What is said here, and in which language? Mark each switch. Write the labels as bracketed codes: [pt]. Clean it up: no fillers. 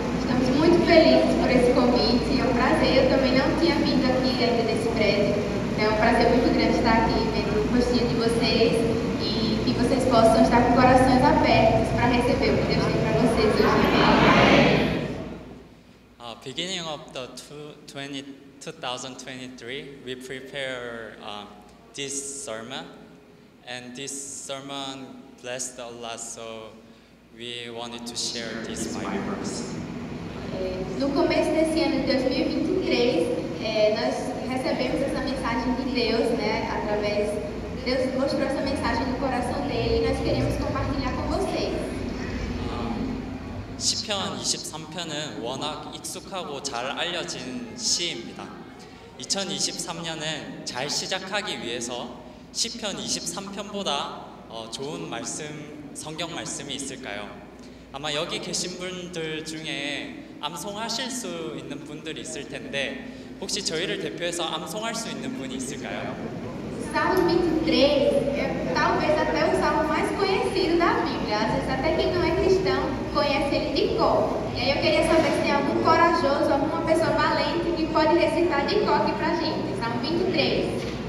[pt] Estamos muito felizes por esse convite, é um prazer. Eu também não tinha vindo aqui ainda nesse prédio, então é um prazer muito grande estar aqui vendo o rostinho de vocês e que vocês possam estar com corações abertos para receber o que Deus tem para vocês hoje. [en] Beginning of the 2023, we prepare this sermon, and this sermon blessed a lot, so we wanted to share this Bible verse. [pt] No começo desse ano de 2023, nós recebemos essa mensagem de Deus, né? Através Deus mostrou essa mensagem no coração dele e nós queremos compartilhar com vocês. [ko] 시편 23편은 워낙 익숙하고 잘 알려진 시입니다. 2023년은 잘 시작하기 위해서 시편 23편보다 좋은 성경 말씀이 있을까요? 아마 여기 계신 분들 중에 암송하실 수 있는 분들이 있을 텐데 혹시 저희를 대표해서 암송할 수 있는 분이 있을까요? [pt] Salmo 23 é talvez até o salmo mais conhecido da Bíblia. Às vezes até quem não é cristão conhece ele de cor. E aí eu queria saber se tem algum corajoso, alguma pessoa valente que pode recitar de cor aqui pra gente. Salmo 23.